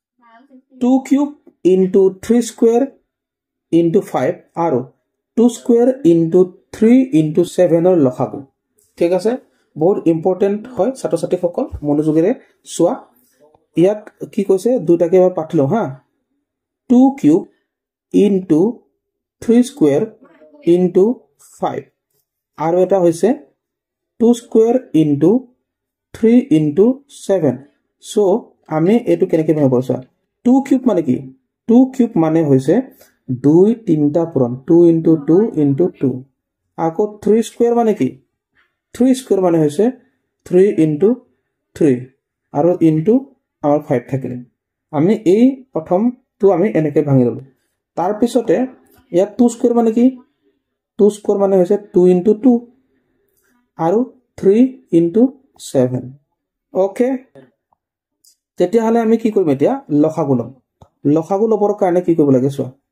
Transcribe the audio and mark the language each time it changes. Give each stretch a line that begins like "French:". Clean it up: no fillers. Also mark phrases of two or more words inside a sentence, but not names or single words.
Assamese: 2 কিউব
English: into 3 square into 5
Assamese: আৰু
English: 2 square into 3 into 7
Assamese: ৰ লসাগু ঠিক আছে বহুত ইম্পৰ্টেন্ট হয় ছাত্ৰ ছাত্ৰীসকল মনোযোগেৰে চোৱা ইয়াত কি কৈছে দুটাকে এবাৰ পাঠলো হা 2 কিউব
English: into 3 square into 5
Assamese: আৰু এটা হৈছে
English: 2 square into 3 into 7 so
Assamese: আমি এটো কেনেকৈ ভাঙিব পাৰছো 2 কিউব মানে কি 2 কিউব মানে হৈছে 2 তিনটা পূৰণ
English: 2 into 2 into 2
Assamese: আকৌ 3 স্কয়াৰ মানে কি 3 স্কয়াৰ মানে হৈছে
English: 3 into 3
Assamese: আৰু into আমাৰ 5 থাকিলে আমি এই প্ৰথম তো আমি এনেকৈ ভাঙি ললো তাৰ পিছতে ইয়াত 2 স্কয়াৰ মানে কি 2 স্কয়াৰ মানে হৈছে
English: 2 into 2
Assamese: আৰু
English: 3 into 7
Assamese: ওকে তেতিয়া হলে আমি কি কৰিম এতিয়া লসাগু লম লসাগু লবৰ কাৰণে কি কৰিব লাগে চোৱা